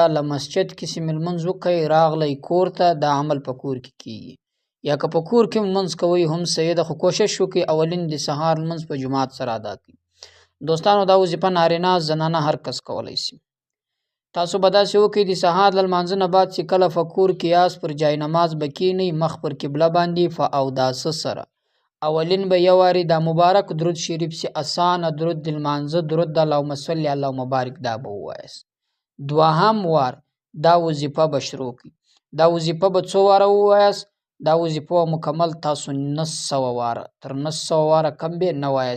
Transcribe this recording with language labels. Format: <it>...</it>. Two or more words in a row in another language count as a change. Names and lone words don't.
<ps>له مسجد کې چې مې لمونځ وکړئ راغلی کور ته، دا عمل په کور کې کیږي. یا که په کور کې لمونځ کوئ هم صحیح ده، خو کوشش وکړئ اولین د سهار لمونځ په جماعت سره ادا کړئ. دوستانو دا وظیفه نارینه زنانه هر کس کولی شي. تاسو به داسې وکړئ د سهار له لمانځه نه بعد چې کله په کور کې یاست پر جای نماز به کښېنئ، مخ پر قبله باندې په اوداسه سره. اولین به یو وارې دا مبارک درود شریف چې اسانه درود د لمانځه درود د</ps> <ar>اللهم صل اللهم بارک</ar> <ps>دا به ووایاست. دوهم وار دا وظیفه به شروع کړئ. دا وظیفه به څو واره ووایاست؟ دا وظیفه مکمل تاسو 900 واره، تر 900 واره کم به نه وایاست.</ps>